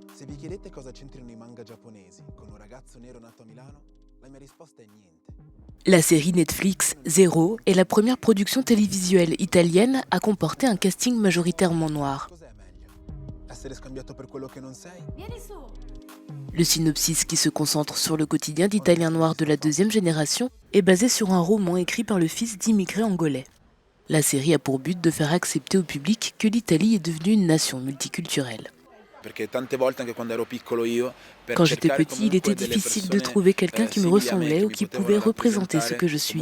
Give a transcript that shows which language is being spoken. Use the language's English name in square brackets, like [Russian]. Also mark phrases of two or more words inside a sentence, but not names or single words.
[Italian] Se vi chiedete cosa c'entrino i manga giapponesi con un ragazzo nero nato a Milano, la mia risposta è niente. [French] La série Netflix Zéro est la première production télévisuelle italienne à comporter un casting majoritairement noir. [Italian] Cos'è meglio? Essere scambiato per quello che non sei? [French] Le synopsis, qui se concentre sur le quotidien d'Italiens noirs de la deuxième génération, est basé sur un roman écrit par le fils d'immigrés angolais. La série a pour but de faire accepter au public que l'Italie est devenue une nation multiculturelle. Quand j'étais petit, il était difficile de trouver quelqu'un qui me ressemblait ou qui pouvait représenter ce que je suis.